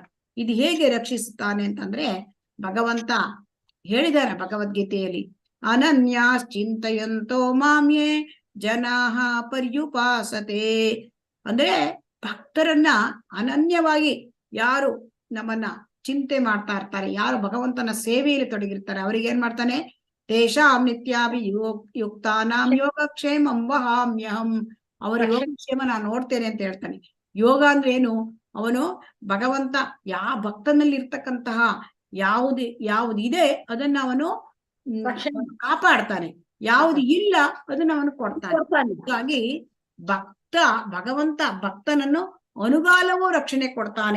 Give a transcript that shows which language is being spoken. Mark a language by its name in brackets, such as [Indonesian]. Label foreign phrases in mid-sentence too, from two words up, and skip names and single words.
[Kannada] ಇದು ಹೇಗೆ ರಕ್ಷಿಸುತ್ತಾನೆ ಅಂತಂದ್ರೆ, ಭಗವಂತ ಹೇಳಿದಾರೆ ಭಗವದ್ಗೀತೆಯಲ್ಲಿ, [Sanskrit] ಅನನ್ಯಾಶ್ಚಿಂತಯಂತೋ ಮಾಮ್ಯೇ ಜನಾಃ ಪರ್ಯುಪಾಸತೆ. [Kannada] ಅಂದ್ರೆ ಭಕ್ತರನ್ನ ಅನನ್ಯವಾಗಿ ಯಾರು ನಮ್ಮನ್ನ ಚಿಂತೆ ಮಾಡ್ತಾ ಇರ್ತಾರೆ, ಯಾರು ಭಗವಂತನ ಸೇವೆಯಲ್ಲಿ ತೊಡಗಿರ್ತಾರೆ, ಅವ್ರಿಗೆ ಏನ್ ಮಾಡ್ತಾನೆ? [Sanskrit] ತೇಷಾಂ ನಿತ್ಯಾಭಿಯುಕ್ತಾನಾಂ ಯೋಗಕ್ಷೇಮಂ ವಹಾಮ್ಯಹಂ. [Kannada] ಅವರ ಯೋಗಕ್ಷೇಮ ನಾನು ನೋಡ್ತೇನೆ ಅಂತ ಹೇಳ್ತಾನೆ. ಯೋಗ ಅಂದ್ರೆ ಏನು? ಅವನು ಭಗವಂತ ಭಕ್ತನಲ್ಲಿ ಇರ್ತಕ್ಕಂತಹ ಯಾವುದಿದೆ ಅದನ್ನ ಅವನು ಕಾಪಾಡ್ತಾನೆ, ಯಾವುದು ಇಲ್ಲ ಅದನ್ನ ಅವನು ಕೊಡ್ತಾನೆ. ಹಾಗಾಗಿ ಭಗವಂತ ಭಕ್ತನನ್ನು ಅನುಗಾಲವೂ ರಕ್ಷಣೆ ಕೊಡ್ತಾನೆ.